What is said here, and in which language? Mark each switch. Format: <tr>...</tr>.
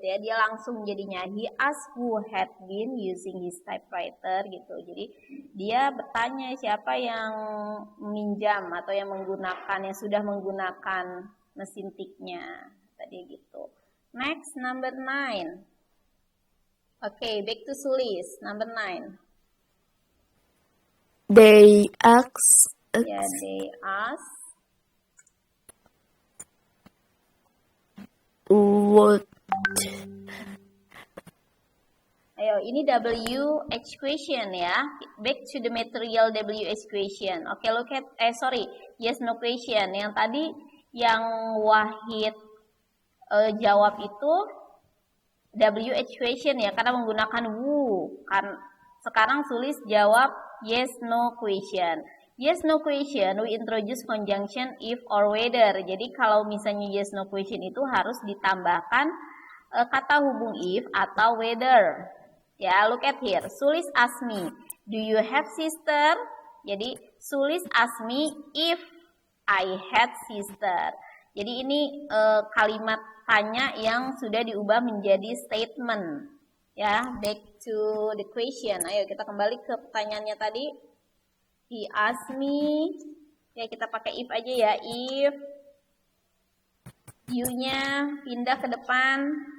<id>Ya, dia langsung jadinya</id> <en>he asked who had been using his typewriter gitu.</en> <id>Jadi dia bertanya siapa yang minjam atau yang sudah menggunakan mesin tiknya tadi gitu.</id> <en>Next, number 9. Oke, back to Sulis. Number 9. they asked. Ya, they asked. What?</en> <id>Ayo, ini WH question ya.</id> <en>Back to the material WH question. Oke, look at, yes no question.</en> <id>Yang tadi yang Wahid jawab itu WH question ya, karena menggunakan who. Kan sekarang Sulis jawab yes no question.</id> <en>Yes no question we introduce conjunction if or whether.</en> <id>Jadi kalau misalnya yes no question itu harus ditambahkan kata hubung if atau whether.</id> <en>Ya, look at here. Sulis ask me, do you have sister? Jadi Sulis ask me if I had sister.</en> <id>Jadi ini kalimat tanya yang sudah diubah menjadi statement. Ya,</id> <en>back to the question.</en> <id>Ayo kita kembali ke pertanyaannya tadi.</id> <en>He asked me.</en> <id>Ya, kita pakai if aja ya. If you-nya pindah ke depan.</id>